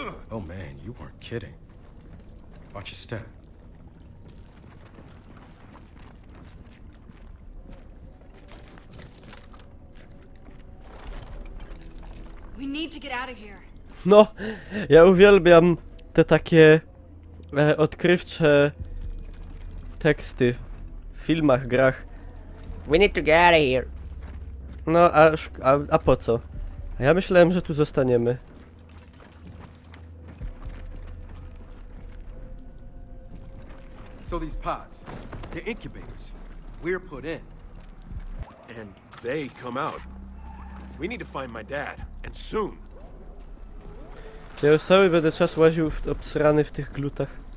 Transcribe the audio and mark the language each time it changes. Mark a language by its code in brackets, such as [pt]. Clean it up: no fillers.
[en] Oh man, you weren't kidding. Watch your step. We need to get out of here. [pl] No, ja uwielbiam te takie odkrywcze teksty w filmach, grach. [en] We need to get out of here. [pl] No, a po co? A ja myślałem, że tu zostaniemy. [en] So these pods, they're incubators. We're put in. And they come out. We need to find my dad, and soon. [pl] Ja już cały będę czas łaził obsrany w tych glutach.